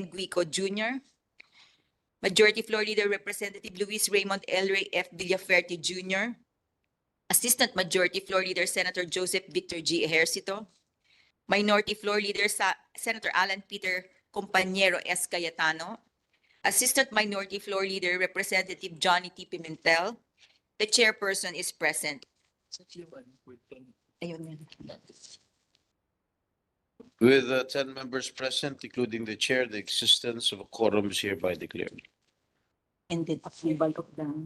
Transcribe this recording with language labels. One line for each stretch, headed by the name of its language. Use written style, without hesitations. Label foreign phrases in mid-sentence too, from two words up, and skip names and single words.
English: Guico Jr., Majority Floor Leader Representative Luis Raymond L. Ray F. Villaferte Jr., Assistant Majority Floor Leader Senator Joseph Victor G. Ejercito, Minority Floor Leader Senator Alan Peter Compañero S. Cayetano, Assistant Minority Floor Leader Representative Johnny T. Pimentel. The chairperson is present. Ayun. With 10 members present, including the chair, the existence of a quorum is hereby declared. And then approval of the